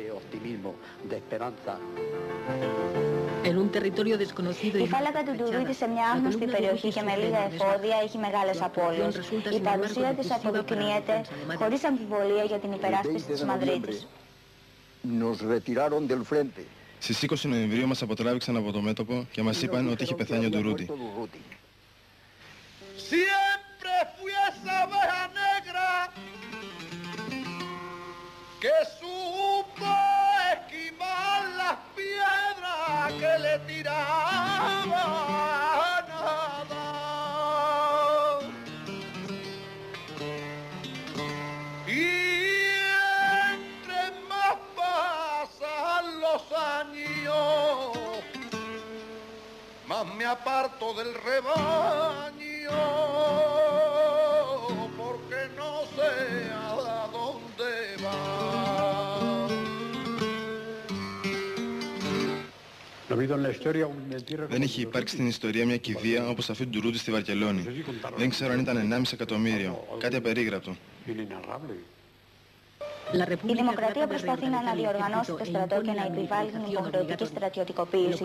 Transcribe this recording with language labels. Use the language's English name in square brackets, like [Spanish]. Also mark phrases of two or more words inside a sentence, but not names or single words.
[Greek] Η φάλαγγα του Ντουρούτι σε μια άγνωστη περιοχή και με λίγα εφόδια έχει μεγάλες απώλειες. Η παρουσία της αποδεικνύεται χωρίς αμφιβολία για την υπεράσπιση της Μαδρίτης. Στις 20 Νοεμβρίου μας αποτράβηξαν από το μέτωπο και μας είπαν ότι είχε πεθάνει ο Ντουρούτι. [Spanish] Siempre fui esa abeja negra que supo esquivar las piedras que le tiraban nada. Y entre más pasan los años, más me aparto del rebaño, porque no sé a dónde va. [Greek] Δεν είχε υπάρξει στην ιστορία μια κηδεία όπως αυτή του Ντουρούτι στη Βαρκελόνη. Δεν ξέρω αν ήταν 1,5 εκατομμύριο. Κάτι απερίγραπτο. Η Δημοκρατία προσπαθεί να αναδιοργανώσει το στρατό και να επιβάλλει την υποχρεωτική στρατιωτικοποίηση.